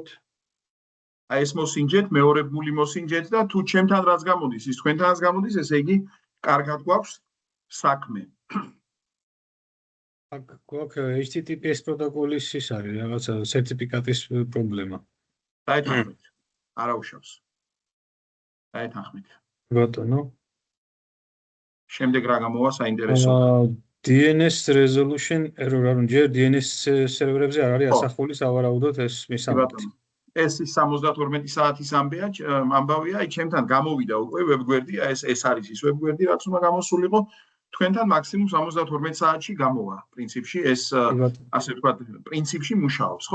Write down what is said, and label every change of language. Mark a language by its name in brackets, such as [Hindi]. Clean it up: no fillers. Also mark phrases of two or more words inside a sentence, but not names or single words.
[Georgian] აი ეს მოსინჯეთ, მეორე ბმული მოსინჯეთ და თუ ჩემთან რაც გამოდის, ის თქვენთანაც გამოდის, ესე იგი, კარგად გვაქვს საქმე. აქ გვაქვს HTTPS პროტოკოლის ის არის, რაღაცა სერტიფიკატის პრობლემა. დაეთანხმეთ. არა უშავს. დაეთანხმეთ. ბატონო შემდეგ რა გამოვა საინტერესო. [English] DNS resolution error [Georgian] არ უნდა DNS სერვერებზე არ არის ასახული სავარაუდოდ ეს მისამართი. ეს 72 საათის ამბავია, აი ჩემთან გამოვიდა უკვე ვებგვერდი, ეს არის ის ვებგვერდი, რაც უნდა გამოსულიყო. თქვენთან მაქსიმუმ 72 საათში გამოვა. პრინციპში ეს ასე ვთქვათ, პრინციპში მუშაობს, ხო?